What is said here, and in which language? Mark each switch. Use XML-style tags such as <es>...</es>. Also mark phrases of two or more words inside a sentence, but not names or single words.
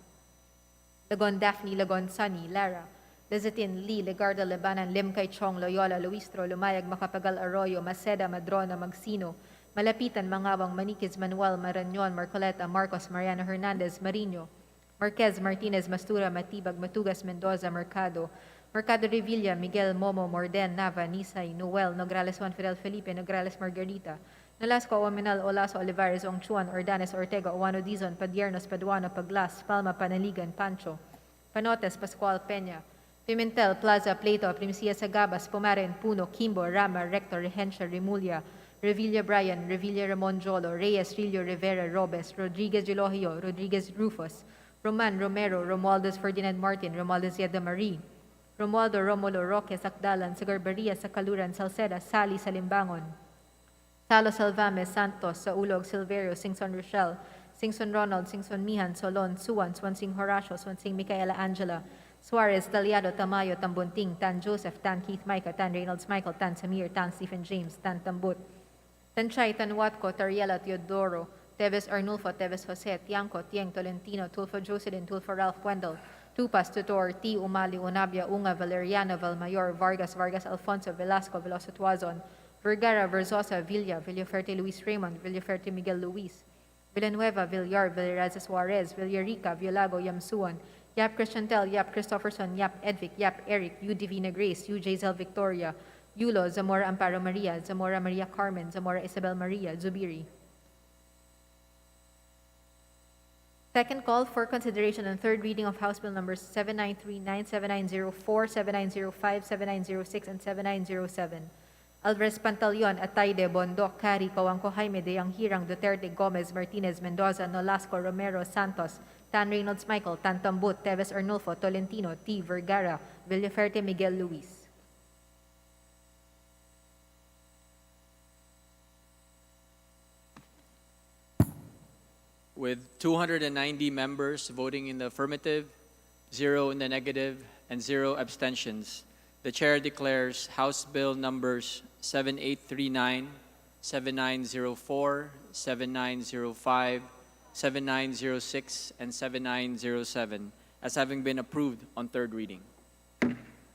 <en>Lagon Daphne, Lagon Sunny, Lara, Lizatin, Lee, Legarda, Lebanan, Lim Kai Chong, Loyola, Luistro, Lumayag, Macapagal Arroyo, Maceda, Madrona, Magsino, Malapitan, Mangawang, Maniquez, Manuel, Marañon, Marcoleta, Marcos, Mariano Hernandez, Marino, Marquez, Martinez, Mastura, Matibag, Matugas, Mendoza, Mercado, Mercado Revilla, Miguel, Momo, Morden, Nava, Nisay, Noel, Nograles, Juan Fidel Felipe, Nograles, Margarita, Nolasco, Ominal, Olaso, Olivares, Ongchuan, Ordanes, Ortega, Owano Dizon, Padiernos, Paduano, Paglas, Palma, Panaligan, Pancho, Panotes, Pascual, Peña, Pimentel, Plaza, Plato, Primcia, Sagabas, Pumaren, Puno, Kimbo, Rama, Rector, Regencia, Remulla, Revilla Brian, Revilla Ramon Jolo, Reyes, Rillo, Rivera, Robes, Rodriguez Elohio, Rodriguez Rufus, Roman, Romero, Romualdez Ferdinand Martin, Romualdez Yeda Marie, Romualdo, Romulo, Roque, Sakdalan, Sagarbaria, Sakaluran, Salceda, Sali, Salimbangon, Salo Salvame, Santos, Saulog, Silverio, Singson Rochelle, Singson Ronald, Singson Mihan, Solon, Suwan, Swansing Horacio, Swansing Micaela Angela, Suarez, Taliado, Tamayo, Tambunting, Tan Joseph, Tan Keith Micah, Tan Reynolds Michael, Tan Samir, Tan Stephen James, Tan Tambut, Tanchay, Tanwatco, Tariela, Teodoro, Teves Arnulfo, Teves Jose, Tiangco, Tieng, Tolentino, Tulfo Jocelyn, Tulfo Ralph Wendell, Tupas, Tutor, T. Umali, Unabia, Unga, Valeriano, Valmayor, Vargas, Vargas Alfonso, Velasco, Veloso Tuazon, Vergara, Verzosa, Villa, Villaferte Luis Raymond, Villaferte Miguel Luis, Villanueva, Villar, Villaraza Suarez, Villarica, Villago, Yamsuan, Yap Christiantel, Yap Christopherson, Yap Edvic, Yap Eric, U Divina Grace, U Jazel Victoria, Yulo, Zamora Amparo Maria, Zamora Maria Carmen, Zamora Isabel Maria, Zubiri. Second call for consideration and third reading of House Bill numbers 7939, 7904, 7905, 7906, and 7907. Alvarez Pantaleon, Atayde, Bondoc, Cari, Coanco Jaime, De Yanghirang, Duterte, Gomez, Martinez, Mendoza, Nolasco, Romero, Santos, Tan Reynolds Michael, Tan Tambut, Teves Arnulfo, Tolentino, T. Vergara, Villaferte Miguel Luis. With 290 members voting in the affirmative, 0 in the negative, and 0 abstentions, the Chair declares House Bill numbers 7839, 7904, 7905, 7906, and 7907 as having been approved on third reading.</en>